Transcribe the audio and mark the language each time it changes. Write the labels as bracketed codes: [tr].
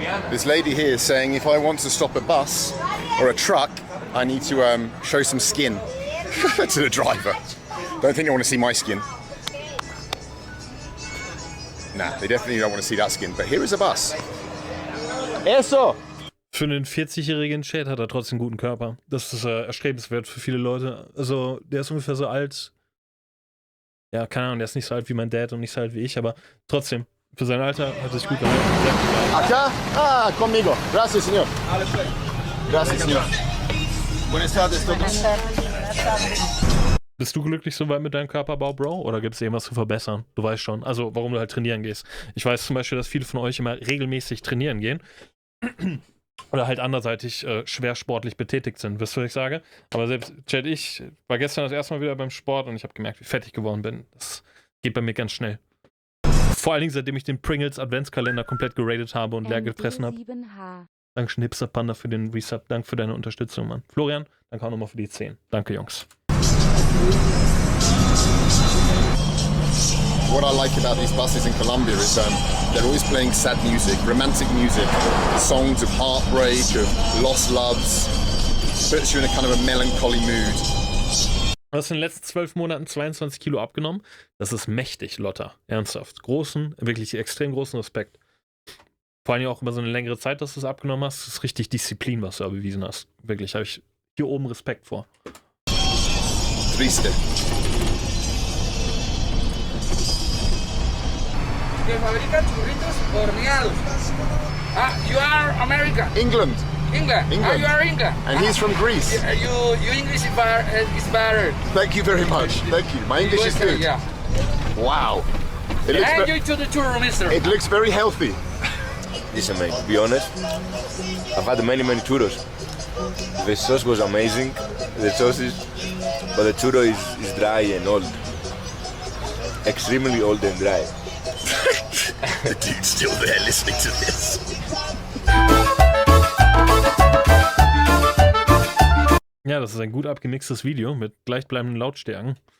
[en] This lady here is saying if I want to stop a bus or a truck, I need to show some skin to the driver. Don't think they want to see my skin. Nah, they definitely don't want to see that skin. But here is a bus. [es] Eso! [de] Für einen 40-jährigen Chat hat er trotzdem einen guten Körper. Das ist erstrebenswert für viele Leute. Also, der ist ungefähr so alt. Ja, keine Ahnung, der ist nicht so alt wie mein Dad und nicht so alt wie ich, aber trotzdem, für sein Alter hat er sich gut gehalten. [es] Acá? Ah, conmigo. Gracias, señor. Gracias, señor. Buenas tardes, todos. [de] Bist du glücklich soweit mit deinem Körperbau, Bro? Oder gibt es irgendwas zu verbessern? Du weißt schon. Also, warum du halt trainieren gehst. Ich weiß zum Beispiel, dass viele von euch immer regelmäßig trainieren gehen. Oder halt anderseitig schwer sportlich betätigt sind, wisst ihr, was ich sage? Aber selbst, Chad, ich war gestern das erste Mal wieder beim Sport und ich habe gemerkt, wie fettig geworden bin. Das geht bei mir ganz schnell. Vor allen Dingen, seitdem ich den Pringles Adventskalender komplett geradet habe und leer gefressen habe. Dankeschön, Hipster Panda, für den Resub. Danke für deine Unterstützung, Mann. Florian, danke auch nochmal für die 10. Danke, Jungs. [en] What I like about these buses in Colombia is they're always playing sad music, romantic music, songs of heartbreak, of lost loves, puts you in a kind of a melancholy mood. [de] Du hast in den letzten 12 Monaten 22 Kilo abgenommen. Das ist mächtig, Lotta. Ernsthaft. Wirklich extrem großen Respekt. Vor allem auch über so eine längere Zeit, dass du es abgenommen hast. Das ist richtig Disziplin, was du da bewiesen hast. Wirklich, habe ich hier oben Respekt vor. [es] Triste. Que fabrican churritos horneados. [en] Ah, you are America. England. England. Ah, you are England. And he's from Greece. You English is better. Thank you very much. Thank you. My English is good. Yeah. Wow. It looks very healthy. Listen, mate, to be honest, I've had many churros. The sauce was amazing, the sausage, but the churro is dry and old. Extremely old and dry. The dude's still there listening to this. [de] Ja, das ist ein gut abgemixtes Video mit gleichbleibenden Lautstärken.